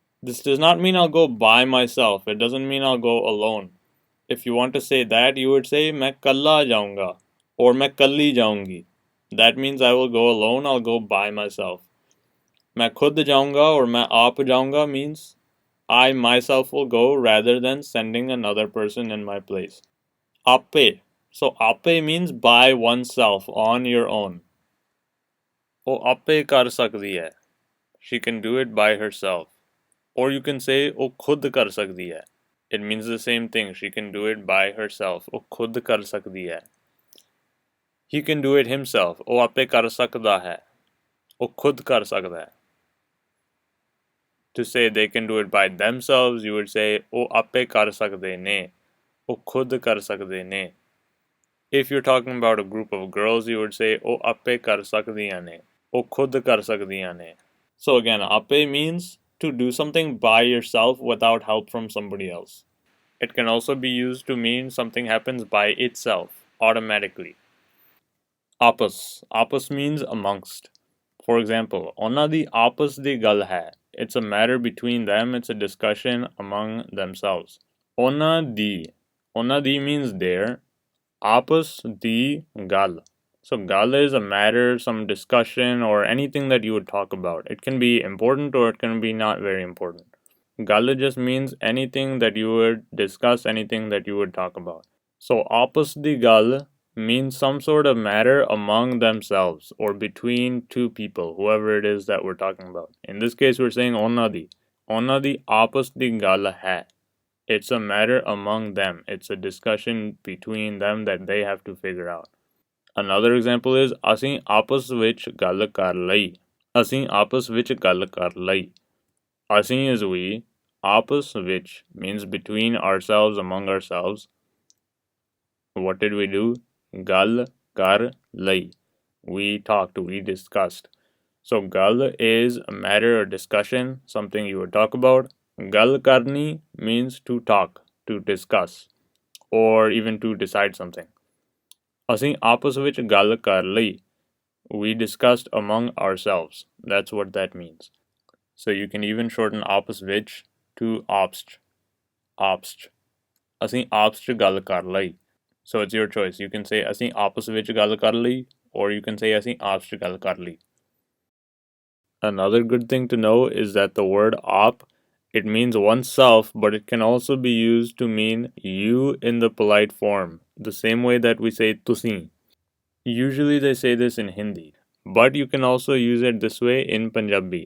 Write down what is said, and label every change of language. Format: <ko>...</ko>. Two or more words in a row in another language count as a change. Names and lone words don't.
<en>This does not mean I'll go by myself. It doesn't mean I'll go alone. If you want to say that, you would say</en> <pa>ਮੈਂ ਕੱਲਾ ਜਾਊਂਗਾ</pa> <en>or</en> <pa>ਮੈਂ ਕੱਲੀ ਜਾਊਂਗੀ.</pa> <en>That means I will go alone, I'll go by myself.</en> <pa>ਮੈਂ ਖੁਦ ਜਾਊਂਗਾ</pa> <en>or</en> <pa>ਮੈਂ ਆਪ ਜਾਊਂਗਾ</pa> <en>means I myself will go rather than sending another person in my place. Ape. So ape means by oneself, on your own.</en> <pa>ਉਹ ਆਪੇ ਕਰ ਸਕਦੀ ਹੈ.</pa> <en>She can do it by herself. Or you can say</en> <pa>ਉਹ ਖੁਦ ਕਰ ਸਕਦੀ ਹੈ.</pa> <en>It means the same thing. She can do it by herself.</en> <pa>ਉਹ ਖੁਦ ਕਰ ਸਕਦੀ ਹੈ.</pa> <en>He can do it himself.</en> <pa>ਉਹ ਆਪੇ ਕਰ ਸਕਦਾ ਹੈ. ਉਹ ਖੁਦ ਕਰ ਸਕਦਾ ਹੈ.</pa> <en>To say they can do it by themselves, you would say</en> <pa>ਉਹ ਆਪੇ ਕਰ ਸਕਦੇ ਨੇ. ਉਹ ਖੁਦ ਕਰ ਸਕਦੇ ਨੇ.</pa> <en>If you're talking about a group of girls, you would say</en> <pa>ਉਹ ਆਪੇ ਕਰ ਸਕਦੀਆਂ ਨੇ. ਉਹ ਖੁਦ ਕਰ ਸਕਦੀਆਂ ਨੇ.</pa> <en>So again, ape means to do something by yourself without help from somebody else. It can also be used to mean something happens by itself, automatically. Apas. Apas means amongst. For example,</en> <pa>ਉਹਨਾਂ ਦੀ ਆਪਸ ਦੀ ਗੱਲ ਹੈ.</pa> <en>It's a matter between them, it's a discussion among themselves.</en> <pa>ਉਹਨਾਂ ਦੀ</pa> <en>means their.</en> <pa>ਆਪਸ ਦੀ ਗੱਲ.</pa> <en>So gal is a matter, some discussion, or anything that you would talk about. It can be important or it can be not very important. Gal just means anything that you would discuss, anything that you would talk about. So</en> <pa>ਆਪਸ ਦੀ ਗੱਲ</pa> <en>means some sort of matter among themselves or between two people, whoever it is that we're talking about. In this case, we're saying</en> <pa>ਉਹਨਾਂ ਦੀ. ਉਹਨਾਂ ਦੀ ਆਪਸ ਦੀ ਗੱਲ ਹੈ.</pa> <en>It's a matter among them. It's a discussion between them that they have to figure out. Another example is</en> <pa>ਅਸੀਂ ਆਪਸ ਵਿੱਚ ਗੱਲ ਕਰ ਲਈ. ਅਸੀਂ ਆਪਸ ਵਿੱਚ ਗੱਲ ਕਰ ਲਈ. ਅਸੀਂ</pa> <en>is we. आपस which means between ourselves, among ourselves. What did we do?</en> <pa>ਗੱਲ ਕਰ ਲਈ.</pa> <en>We talked, we discussed. So ਗੱਲ is a matter or discussion, something you would talk about.</en> <pa>ਗੱਲ ਕਰਨੀ</pa> <en>means to talk, to discuss, or even to decide something.</en> <pa>ਅਸੀਂ ਆਪਸ ਵਿੱਚ ਗੱਲ ਕਰ ਲਈ.</pa> <en>We discussed among ourselves. That's what that means. So you can even shorten</en> <pa>ਆਪਸ ਵਿੱਚ</pa> <en>to obst. Obst.</en> <pa>ਅਸੀਂ ਆਪਸ 'ਚ ਗੱਲ ਕਰ ਲਈ.</pa> <en>So it's your choice. You can say</en> <pa>ਅਸੀਂ ਆਪਸ ਵਿੱਚ ਗੱਲ ਕਰ ਲਈ,</pa> <en>or you can say</en> <pa>ਅਸੀਂ ਆਪਸ 'ਚ ਗੱਲ ਕਰ ਲਈ.</pa> <en>Another good thing to know is that the word op, it means oneself, but it can also be used to mean you in the polite form, the same way that we say ਤੁਸੀਂ. Usually they say this in Hindi, but you can also use it this way in Punjabi.</en>